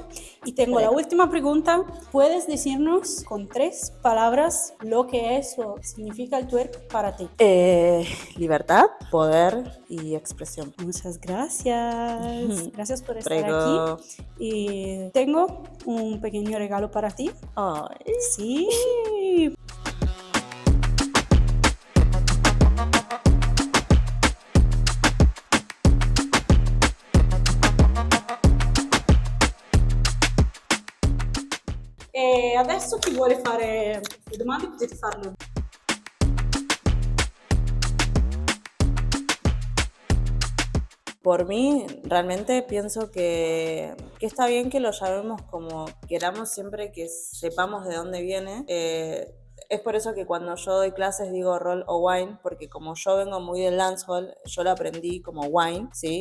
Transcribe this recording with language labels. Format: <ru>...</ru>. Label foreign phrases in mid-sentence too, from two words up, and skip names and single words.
<es>Y tengo la última pregunta. ¿Puedes decirnos con 3 palabras lo que es o significa el twerk para ti? Libertad, poder y expresión. Muchas gracias. Gracias por estar</es> <it>Prego.</it> <es>aquí. Y tengo un pequeño regalo para ti. Ay. Sí.</es> <it>E adesso chi vuole fare le domande potete farlo.</it> <es>Por mí, realmente pienso que está bien que lo llamemos como queramos, siempre que sepamos de dónde viene. Es por eso que cuando yo doy clases digo roll o wine, porque como yo vengo muy del dancehall, yo lo aprendí como wine, ¿sí?</es>